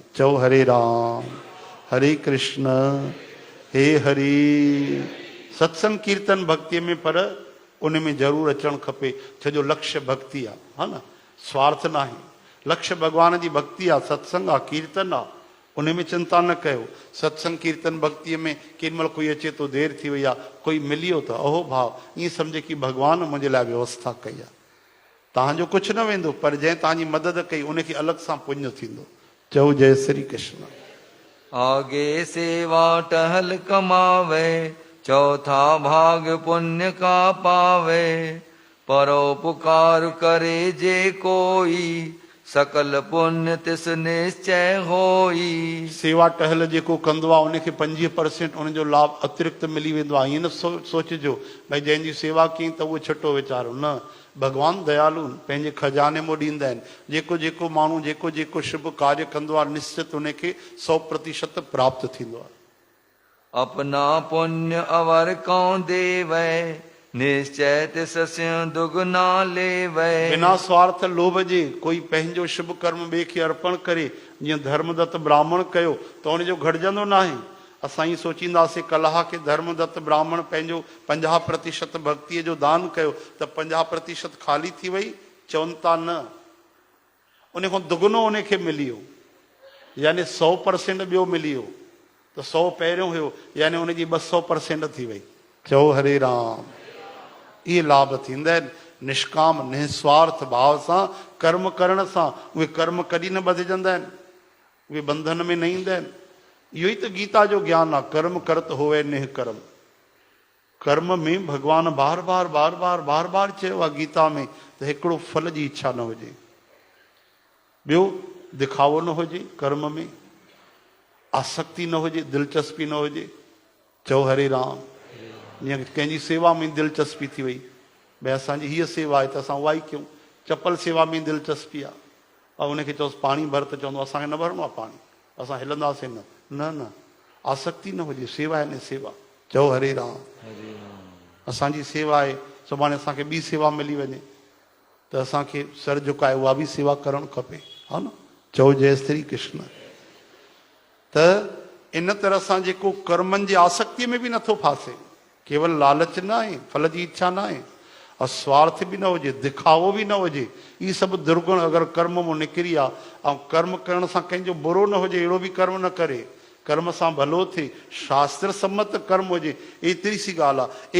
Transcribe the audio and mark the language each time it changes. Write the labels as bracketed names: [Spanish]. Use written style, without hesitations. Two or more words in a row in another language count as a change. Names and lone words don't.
[Sindhi] चओ हरे राम, हरे कृष्ण, हे हरि। सत्संग कीर्तन भक्तीअ में पर उन में ज़रूरु अचणु खपे, छो लक्ष्य भक्ति आहे, हा न, स्वार्थ न आहे। लक्ष्य भॻवान जी भक्ति आहे, सत्संग आहे, कीर्तन आहे, उन में चिंता न कयो। सत्संग कीर्तन भक्तीअ में केॾीमहिल कोई अचे तो देरि थी वई आहे, कोई मिली वियो त अहो भाव, ईअं सम्झे की भॻवान मुंहिंजे लाइ व्यवस्था कई आहे। तव्हांजो कुझु न वेंदो, पर जंहिं तव्हांजी मदद कई उनखे अलॻि सां पुञ थींदो। चओ जय श्री कृष्ण। [Hindi] आगे सेवा टहल कमावे, चौथा भाग पुण्य का पावे। परोपकार करे जे कोई, सकल पुण्य तिस निश्चय होई। [Sindhi] सेवा टहल जेको कंदो आहे उनखे 50% उनजो लाभ अतिरिक्त मिली वेंदो आहे। ईअं न सोचिजो भई जंहिंजी सेवा कई त उहो छुटो वीचारो, न, भॻवान दयालु पंहिंजे खजाने मां ॾींदा आहिनि। जेको जेको माण्हू जेको जेको शुभ कार्य कंदो आहे निश्चित उनखे 100% प्राप्त थींदो आहे। [Hindi] अपना पुण्य अवर कौं देवै, निश्चय तिस दुगना लेवै। [Sindhi] बिना स्वार्थ लोभ जे कोई पंहिंजो शुभ कर्म ॿिए खे अर्पण करे, जीअं धर्मदत्त ब्राह्मण कयो त उनजो घटिजंदो न आहे। असां ई सोचींदासीं कलह खे धर्मदत्त ब्राह्मण पंहिंजो 50% भक्तीअ जो दान कयो त 50% ख़ाली थी वई, चवनि था न, उन खां दुगनो उनखे मिली वियो, यानी 100% ॿियो मिली वियो, त 100 पहिरियों हुयो, यानी उनजी 200% थी वई। चओ हरे राम। इहे लाभ थींदा आहिनि निष्काम निस्वार्थ भाव सां कर्म करण सां। उहे कर्म कॾहिं न बधिजंदा आहिनि, उहे बंधन में न ईंदा आहिनि। इहो ई त गीता जो ज्ञान आहे, [Hindi] कर्म करत होवे निह कर्म। [Sindhi] कर्म में भॻवान बार बार बार बार बार बार चयो आहे गीता में त हिकिड़ो फल जी इच्छा न हुजे, ॿियो दिखावो न हुजे, कर्म में आसक्ति न हुजे, दिलचस्पी न हुजे। चओ हरे राम। जीअं कंहिंजी सेवा में दिलचस्पी थी वई, भई असांजी हीअ सेवा आहे त असां उहा ई कयूं। चपल सेवा में दिलचस्पी आहे, ऐं उनखे चओसि पाणी भर त चवंदो असांखे न भरिणो आहे पाणी, असां हिलंदासीं न, न न, आसक्ति न हुजे, सेवा आहे न सेवा। चओ हरे राम। असांजी सेवा आहे, सुभाणे असांखे ॿी सेवा मिली वञे त असांखे सर झुकाए उहा बि सेवा करणु खपे, हा न। चओ जय श्री कृष्ण। त इन तरह सां जेको कर्मनि जी आसक्तिअ में बि नथो फासे, केवल लालच न आहे, फल जी इच्छा न आहे, और स्वार्थ बि न हुजे, दिखावो बि न हुजे। इहे सभु दुर्गुण अगरि कर्म मां निकिरी आहे, ऐं कर्म करण सां कंहिंजो बुरो न हुजे, अहिड़ो बि कर्म न करे, कर्म सां भलो थिए, शास्त्र सम्मत कर्म हुजे, एतिरी सी ॻाल्हि आहे।